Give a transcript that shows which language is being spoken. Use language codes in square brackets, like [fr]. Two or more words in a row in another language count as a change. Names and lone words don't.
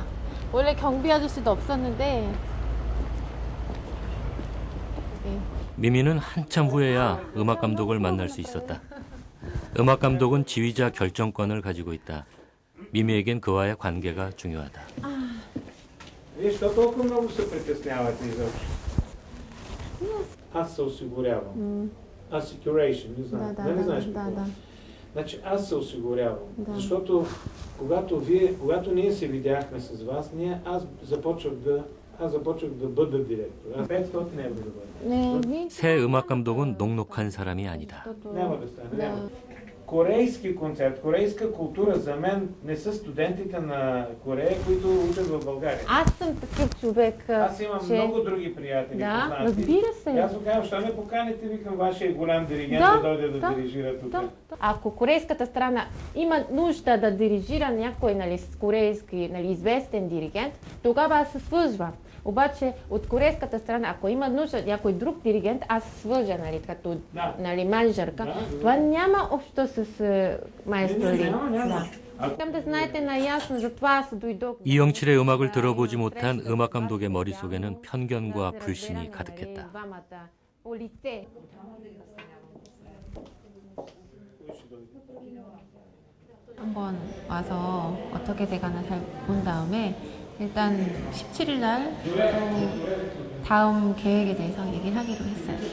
[ko] 원래 경비 아저씨도 없었는데. 미미는 한참 후에야 음악 감독을 만날 수 있었다. 음악 감독은 지휘자 결정권을 가지고 있다. 미미에겐 그와의 관계가 중요하다. [bg] Аз се осигурявам. Assecuration, не знам. Нали знаеш какво? Значи аз се осигурявам. Защото когато ние се видяхме с вас, аз започвах да бъда директор. 500 евро да бъда. [ko] 새 음악 감독은 녹록한 사람이 아니다. [bg] Няма да стане. Няма. Корейски концерт, корейска култура за мен не са студентите на Корея, които учат в България. Аз съм такъв човек. Аз имам много други приятели. Да, разбира се. Аз му казвам, що не поканите, викам, вашия голям диригент да дойде да дирижира тук. Ако корейската страна има нужда да дирижира някой корейски известен диригент, тогава аз се свързвам. Обаче от корейската страна, ако има нужда някой друг диригент, аз свържа, нали, като нали, менеджерка, това няма общо с маестро Ли. искам да знаете наясно, затова аз дойдох. [ko] 이영칠의 음악을 들어보지 못한 음악 감독의 머릿속에는 편견과 불신이 가득했다. 한번 와서 어떻게 돼가나 잘 본 다음에 일단 17일 날 또 다음 계획에 대해서 얘기를 하기로 했어요.